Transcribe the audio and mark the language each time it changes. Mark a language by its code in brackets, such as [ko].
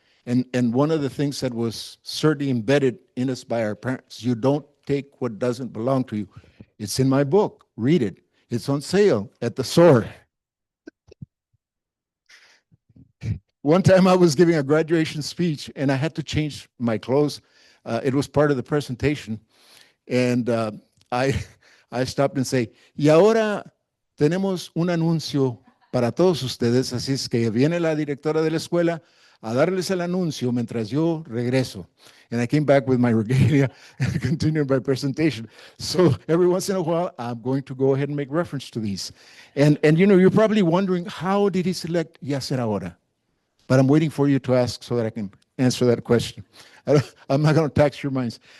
[en] And one of the things that was certainly embedded in us by our parents, you don't take what doesn't belong to you. It's in my book. Read it. It's on sale at the store. One time I was giving a graduation speech and I had to change my clothes. It was part of the presentation. And I stopped and say, [es] y ahora tenemos un anuncio para todos ustedes, así es que viene la directora de la escuela a darles el anuncio mientras yo regreso. [en] And I came back with my regalia and continued my presentation. So every once in a while, I'm going to go ahead and make reference to these. And you know, you're probably wondering, how did he select [es] y hacer ahora? [en] But I'm waiting for you to ask so that I can answer that question. I'm not going to tax your minds.